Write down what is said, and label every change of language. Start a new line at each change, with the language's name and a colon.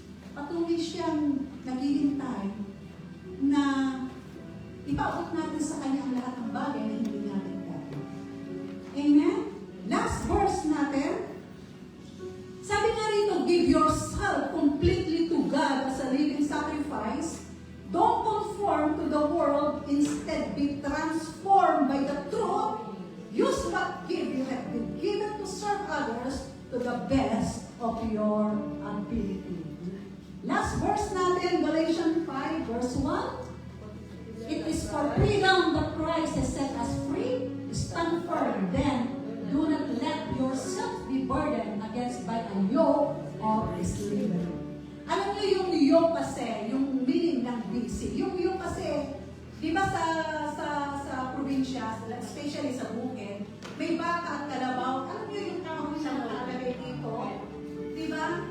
Filipino: Patuloy siyang naghihintay na ipaabot natin sa Kanya ang lahat ng bagay na hindi natin gagawin. Amen?
English: Last verse
Filipino: natin. Sabi nga rito,
English: give yourself completely to God as a living sacrifice. Don't conform to the world. Instead, be transformed by the truth. Use what gift you have been given to serve others to the best of your ability. Last verse natin, Galatians 5, verse 1. It is for freedom that Christ has set us free. Stand firm, then do not let yourself be burdened against by a yoke of slavery.
Filipino: Alam niyo yung yoke kasi, yung meaning ng busy. Yung yoke kasi, di ba sa probinsya, especially sa bukid, may baka at kalabaw. Alam niyo yung kahon na nakalagay dito? Di ba?